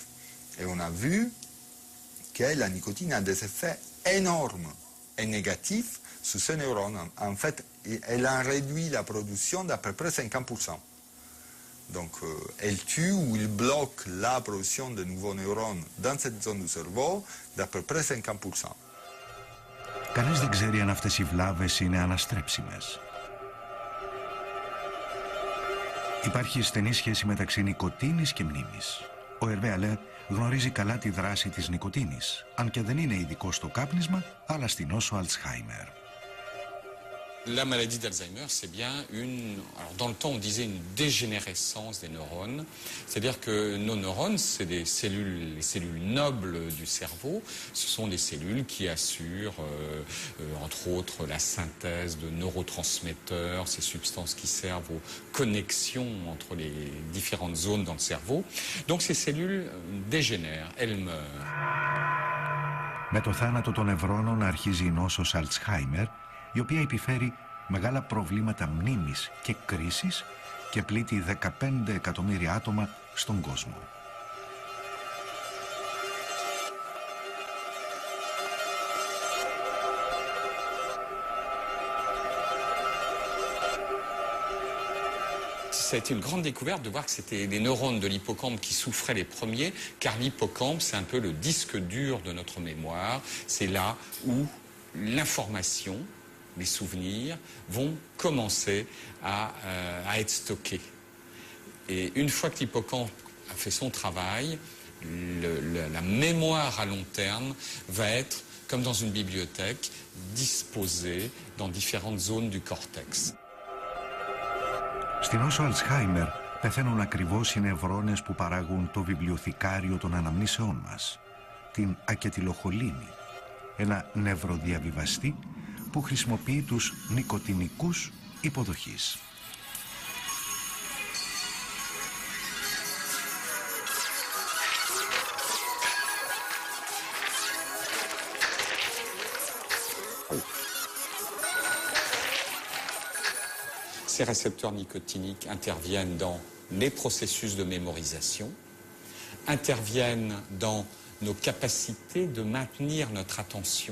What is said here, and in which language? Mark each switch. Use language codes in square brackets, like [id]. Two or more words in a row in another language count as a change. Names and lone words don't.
[fr] Et on a vu que la nicotine a des effets énormes et négatifs sur ces neurones. En fait, elle a réduit la production d'à peu près 50%. Donc, elle tue ou elle bloque la production de nouveaux neurones dans cette zone du cerveau d'à peu près 50%. [el] Κανείς δεν ξέρει αν αυτές οι βλάβες είναι αναστρέψιμες. Υπάρχει στενή σχέση μεταξύ νοικοτήνης και μνήμης. Ο Ερβέ Αλέ γνωρίζει καλά τη δράση της νοικοτήνης, αν και δεν είναι ειδικός στο κάπνισμα, αλλά στην νόσο Αλτσχάιμερ. [fr] La maladie d'Alzheimer, c'est bien alors dans le temps on disait une dégénérescence des neurones, c'est-à-dire que nos neurones, c'est les cellules nobles du cerveau, ce sont des cellules qui assurent entre autres la synthèse de neurotransmetteurs, ces substances qui servent aux connexions entre les différentes zones dans le cerveau. Donc ces cellules dégénèrent, elles meurent. [el] Με το θάνατο των νευρώνων αρχίζει η νόσος Αλτσχάιμερ, η οποία επιφέρει μεγάλα προβλήματα μνήμης και κρίσης και πλήττει 15 εκατομμύρια άτομα στον κόσμο. [fr] Ça a été une grande découverte de voir que c'était les neurones de l'hippocampe qui souffraient les premiers, car l'hippocampe, c'est un peu le disque dur de notre mémoire. C'est là où l'information, les souvenirs, vont commencer à être stockés. Et une fois que l'hippocampe a fait son travail, la mémoire à long terme va être, comme dans une bibliothèque, disposée dans différentes zones du cortex. [el] Στην νόσο Αλτσχάιμερ πεθαίνουν ακριβώς οι νευρώνες που παράγουν το βιβλιοθηκάριο των αναμνήσεών μας, την ακετιλοχολίνη, ένα νευροδιαβιβαστή που χρησιμοποιεί τους νοικοτηνικούς υποδοχής. [fr] Ces récepteurs nicotiniques interviennent dans les processus de mémorisation, interviennent dans nos capacités de maintenir notre attention.